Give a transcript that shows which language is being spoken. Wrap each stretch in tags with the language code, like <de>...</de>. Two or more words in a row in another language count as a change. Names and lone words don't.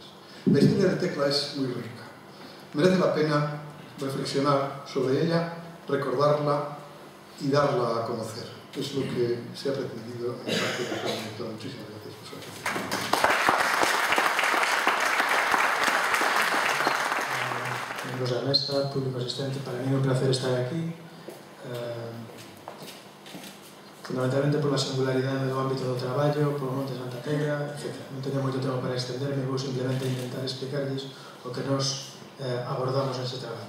<es>La historia del Tecla es muy rica. Merece la pena reflexionar sobre ella, recordarla y darla a conocer. Es lo que se ha pretendido en parte de la directora. Muchísimas gracias por su atención.</es> <gl>Miembros da mesa, público asistente, para mí é un placer estar aquí, fundamentalmente por la singularidade do ámbito do traballo, por Monte Santa Tegra, etc. Non teño moito tempo para extenderme, vou simplemente intentar explicarles o que nos abordamos nese traballo.</gl>